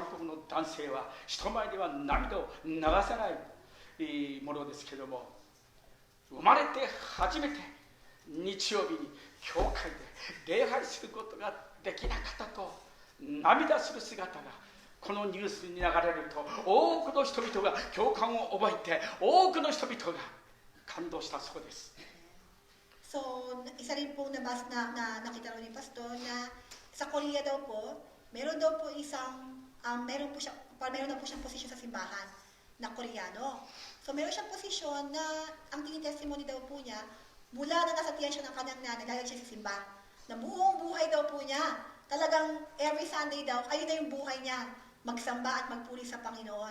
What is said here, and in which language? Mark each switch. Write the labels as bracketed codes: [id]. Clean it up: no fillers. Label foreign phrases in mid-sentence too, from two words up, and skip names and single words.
[ja] 国の男性は人前では涙を流さないものですけれども、生まれて初めて日曜日に教会で礼拝することができなかったと涙する姿がこのニュースに流れると、多くの人々が共感を覚えて、多くの人々が感動したそうです。 [tl] So, isa rin po na nakita rin ni Pastor na sa Korea daw po, meron daw po meron na po siyang posisyon sa simbahan na Koreano. So, meron siyang posisyon na ang tini-testimony daw po niya, mula na nasa tiyan siya ng kanyang nanay, dahil siya sa simba, na buong buhay daw po niya, talagang [en] every Sunday [tl] daw, ayun na yung buhay niya, magsamba at magpuri sa Panginoon.